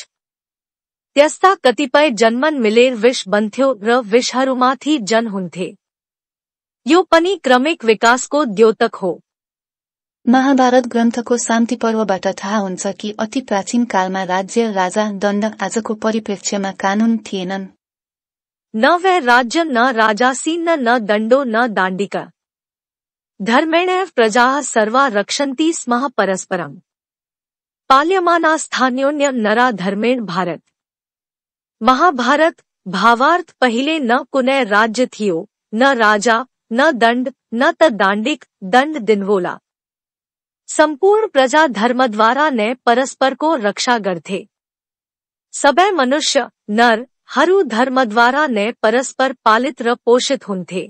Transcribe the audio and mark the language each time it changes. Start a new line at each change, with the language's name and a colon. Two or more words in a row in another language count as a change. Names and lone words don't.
Nepali: त्यस्ता कतिपय जन्मन मिलेर विष बन्थ्यो र विषहरूमाथि जन हुन्थे। यो पनि क्रमिक विकासको द्योतक हो। महाभारत ग्रन्थको शान्ति पर्वबाट थाहा हुन्छ कि अति प्राचीन कालमा राज्य, राजा, दण्ड आजको परिप्रेक्ष्यमा कानून थिएनन्।
Sanskrit: न वै राज्य न राजासीन न दण्डो न दाण्डिका। धर्मेणैव प्रजाः सर्वा रक्षन्ति स्म परस्परम्। पाल्यमानास्थान्योन्य नरा धर्मेण भारत।
Nepali: महाभारत भावार्थ पहिले न कुनै राज्य थियो, न राजा, न दण्ड, न त दाण्डिक, दण्ड दिनवोला। सम्पूर्ण प्रजा धर्मद्वारा नै परस्परको रक्षा गर्थे। सबै मनुष्य नरहरू धर्मद्वारा नै परस्पर पालित र पोषित हुन्थे।